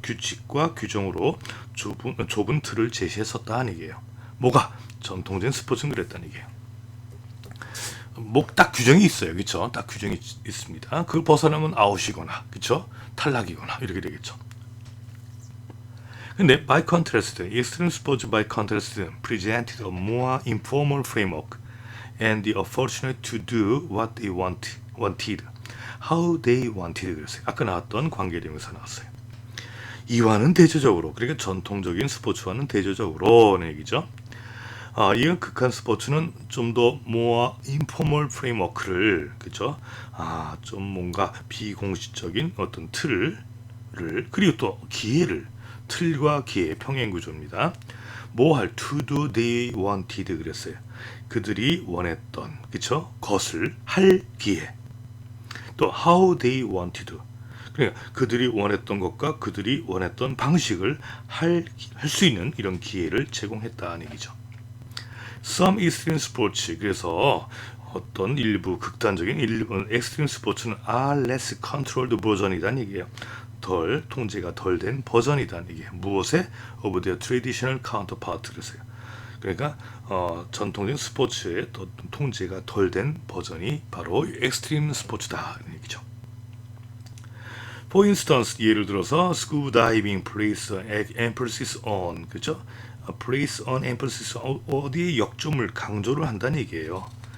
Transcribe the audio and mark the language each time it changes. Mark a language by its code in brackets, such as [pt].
[ko] 규칙과 규정으로 좁은 틀을 제시했었다는 얘기예요. 뭐가? 전통적인 스포츠는 그랬다는 얘기예요. 딱 규정이 있어요. 그쵸? 딱 규정이 있습니다. 그걸 벗어나면 아웃이거나, 그쵸? 탈락이거나, 이렇게 되겠죠. 근데 [en] by contrast, extreme sports by contrast presented a more informal framework and the opportunity to do what they wanted, how they wanted [ko] 그랬어요. 아까 나왔던 관계대명사 나왔어요. 이와는 대조적으로, 그러니까 전통적인 스포츠와는 대조적으로는 얘기죠. 이건 극한 스포츠는 좀 더 [en] more informal framework [ko] 를, 그죠? 좀 뭔가 비공식적인 어떤 틀을, 그리고 또 기회를, 틀과 기회의 평행 구조입니다. 뭐 할 [en] to do they wanted [ko] 그랬어요. 그들이 원했던, 그쵸? 것을 할 기회. [en] 또 how they wanted. [ko] 그러니까 그들이 원했던 것과 그들이 원했던 방식을 할 수 있는 이런 기회를 제공했다는 얘기죠. [en] Some extreme sports, [ko] 그래서 어떤 일부 극단적인 일부 extreme 스포츠는 [en] are less controlled [ko] 버전이란 얘기예요. 덜 통제가 덜 된 버전이란 얘기예요. 무엇에? [en] of their traditional counterpart [ko] 그랬어요. 그러니까 전통적인 스포츠의 통제가 덜 된 버전이 바로 extreme 스포츠다 이런 얘기죠. For instance, 예를 들어서 [en] scuba diving place emphasis on, [ko] 그죠? [en] place on emphasis on, [ko] 어디에 역점을 강조를 한다는 얘기예요.